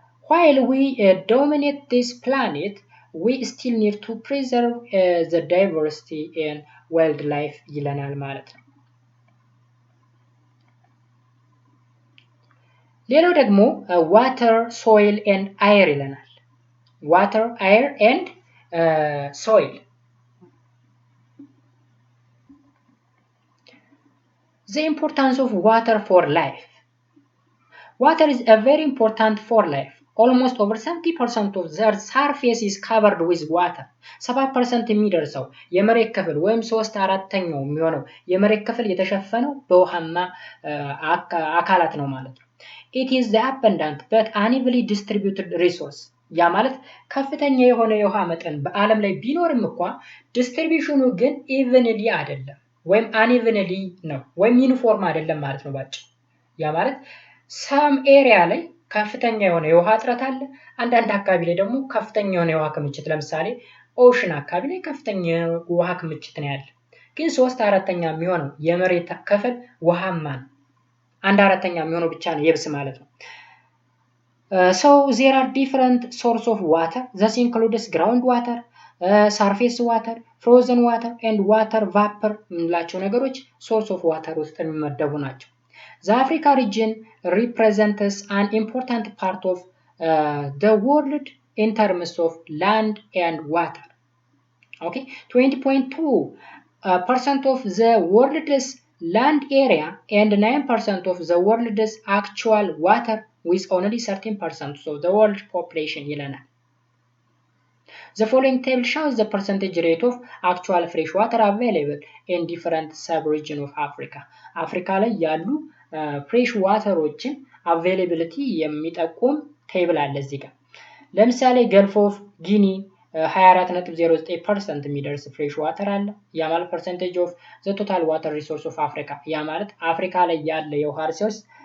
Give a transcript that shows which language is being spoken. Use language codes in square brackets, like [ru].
[en] While we dominate this planet, we still need to preserve the diversity in wildlife [am] ይለናል ማለት ነው። ሌላው ደግሞ [en] water, soil and air [am] ይለናል። [en] water, air and soil The importance of water for life. Water is a very important for life. Almost over 70% of the Earth's surface is covered with water. [am] 7% የሚደርሰው የመሬት ክፍል ወይም 3/4 የሚሆነው የመሬት ክፍል የተሸፈነው በውሃማ አካላት ነው ማለት ነው። [en] It is the abundant but unevenly distributed resource. [am] ያ ማለት ከፍተኛ የሆነ የውሃ መጠን በአለም ላይ ቢኖርም እንኳን ዲስትሪቢዩሽኑ ግን ኢቨንሊ አይደለም ወይም አንኢቨንሊ ነው ወይም ዩኒፎርም አይደለም ማለት ነው ባጭ። ያ ማለት [en] some area [am] ላይ ከፍተኛ የሆነ የውሃ እጥረት አለ፣ አንዳንድ አካባቢ ላይ ደግሞ ከፍተኛ የሆነ የውሃ ክምችት፣ ለምሳሌ ኦሽን አካባቢ ላይ ከፍተኛ የውሃ ክምችት ነው ያለ። ግን 3/4 የሚሆነው የመሬት ክፍል ውሃማ ነው። 1/4 የሚሆነው ብቻ ነው የብስ ማለት ነው። [en] So there are different sources of water. This includes groundwater, surface water, frozen water and water vapor [am] ምንላቸው ነገሮች [en] source of water [am] ውስጥ የሚመደቡ ናቸው። [en] The Africa region represents an important part of the world in terms of land and water. Okay, 20.2% of the world's land area and 9% of the world's actual water with only 13% of the world population [am] ይለናል። [en] The following table shows the percentage rate of actual fresh water available in different sub-regions of Africa. [am] አፍሪካ ላይ ያሉ ፍሬሽ ዋተሮችን አቬይላቢሊቲ የሚጠቁም ቴብል አለ እዚህ ጋር። ለምሳሌ ገልፍ ኦፍ ጊኒ 24.09% የሚደርስ ፍሬሽ ዋተር አለ። ያ ማለት [en] ፐርሰንቴጅ ኦፍ ዘ ቶታል ዋተር ሪሶርስ ኦፍ አፍሪካ፣ [am] ያ ማለት አፍሪካ ላይ ያለ የውሃ ሪሶርስ